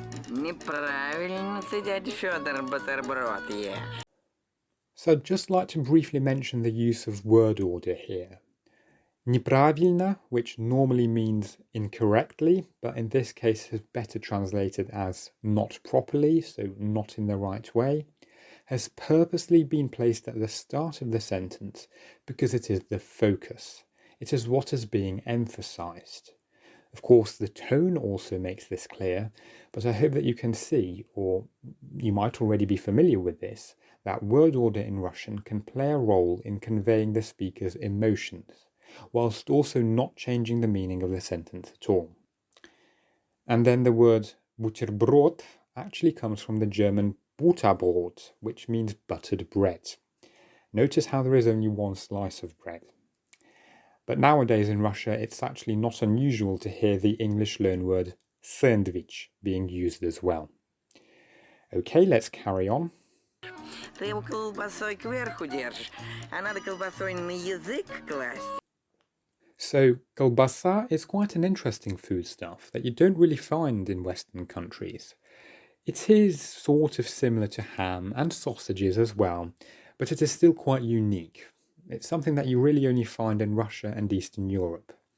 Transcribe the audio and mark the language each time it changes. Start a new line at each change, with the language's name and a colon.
Russian: Неправильно ты, дядя Фёдор, бутерброд ешь.
English: So I'd just like to briefly mention the use of word order here. Неправильно, which normally means incorrectly, but in this case is better translated as not properly, so not in the right way, has purposely been placed at the start of the sentence because it is the focus. It is what is being emphasized. Of course, the tone also makes this clear, but I hope that you can see, or you might already be familiar with this, that word order in Russian can play a role in conveying the speaker's emotions, whilst also not changing the meaning of the sentence at all. And then the word Butterbrot actually comes from the German Butterbrot, which means buttered bread. Notice how there is only one slice of bread. But nowadays in Russia, it's actually not unusual to hear the English loanword sandwich being used as well. Okay, let's carry on.
Russian: Ты его колбасой кверху держишь, а надо колбасой на язык класть.
English: So, колбаса is quite an interesting foodstuff that you don't really find in Western countries. It is sort of similar to ham and sausages as well, but it is still quite unique. It's something that you really only find in Russia and Eastern Europe.